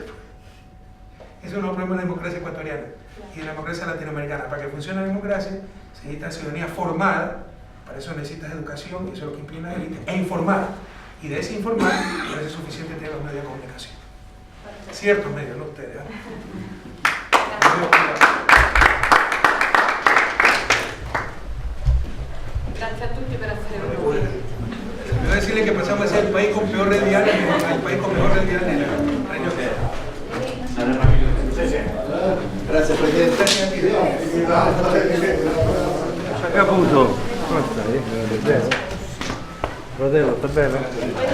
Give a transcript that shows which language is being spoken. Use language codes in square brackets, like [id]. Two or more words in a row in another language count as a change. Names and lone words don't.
[es] Ese es un problema de la democracia ecuatoriana y de la democracia latinoamericana. Para que funcione la democracia, se necesita ciudadanía formada, para eso necesitas educación, y eso es lo que impide la élite, e informada. Y de ese informar, parece suficiente tener los medios de comunicación. Ciertos medios, no ustedes. [it] Grazie a tutti per essere venuti. [es] Voy a decirle que pasamos a ser el país con peor red vial, el país con mejor red vial en el Reino Unido. [it] Grazie Presidente. Caputo, come stai? Fratello, sta bene?